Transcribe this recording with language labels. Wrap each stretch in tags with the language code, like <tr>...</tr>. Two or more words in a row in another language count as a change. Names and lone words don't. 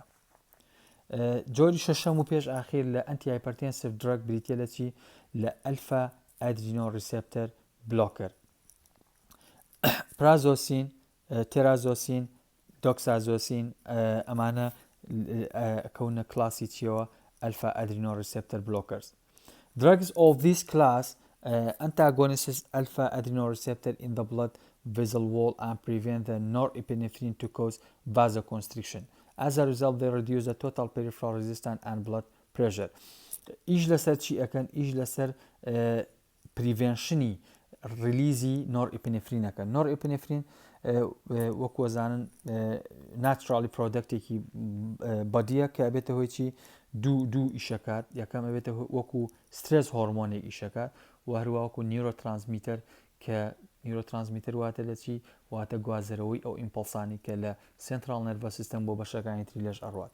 <ckb>جۆری شەشەم و پێش ئاخیر لە</ckb> <en>antihypertensive drug</en> <ckb>بریتە لە چی لە</ckb> <en>alpha adrenoreceptor blocker prazosin terazosin doxazosin</en> <ckb>ئەمانە کەونە کلاسی چیەوە</ckb> <en>alpha adrenoreceptor blockers. Drugs of this class antagonists alpha adrenoreceptor in the blood vessel wall and prevent the norepinephrine to cause vasoconstriction. As a result, they reduce the total peripheral resistance and blood pressure.</en> <ckb>ئیش لەسەر چی ئەەکەن ئیش لەسەر</ckb> <en>prevention release</en> <ckb>نۆرئپینفرینەکە نۆرئپینفرین وەکوەزانن ناترالی پرۆدەکتێکی بەدیە کە ئەبێتە هۆی چی دوو ئیشەکات یەکەم ئەبێتە وەکو</ckb> <en>stress hormone</en> <ckb>ئیشەکات و هەروە وەکو نیورۆترانسمیتەر کە نیورۆترانسمیتر واتە لە چی واتە گوازەرەوەی ئەو ئیمپڵسانی کە لە</ckb> <en>central nervous system</en> <ckb>بۆ بەشەکانی تری لەش ئەڕوات.</ckb>